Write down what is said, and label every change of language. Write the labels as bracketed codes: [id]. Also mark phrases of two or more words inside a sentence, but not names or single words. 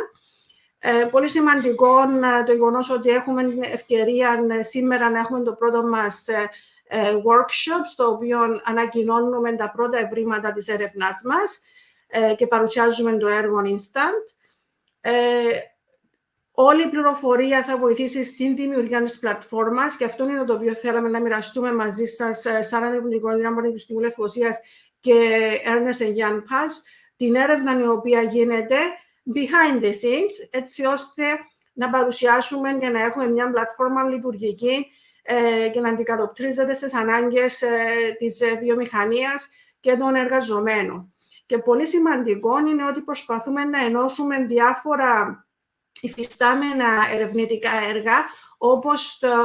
[el] Πολύ σημαντικό το γεγονός ότι έχουμε την ευκαιρία σήμερα να έχουμε το πρώτο μας workshop, στο οποίο ανακοινώνουμε τα πρώτα ευρήματα της έρευνάς μας και παρουσιάζουμε το έργο Instant. Όλη η πληροφορία θα βοηθήσει στην δημιουργία της πλατφόρμας και αυτό είναι το οποίο θέλαμε να μοιραστούμε μαζί σας σαν ερευνητικό ίδρυμα Πανεπιστημίου Λευκωσίας και Ernst & Young Pass, την έρευνα η οποία γίνεται [en] behind the scenes, [el] έτσι ώστε να παρουσιάσουμε και να έχουμε μια πλατφόρμα λειτουργική και να αντικατοπτρίζεται στις ανάγκες της βιομηχανίας και των εργαζομένων. Και πολύ σημαντικό είναι ότι προσπαθούμε να ενώσουμε διάφορα υφιστάμενα ερευνητικά έργα, όπως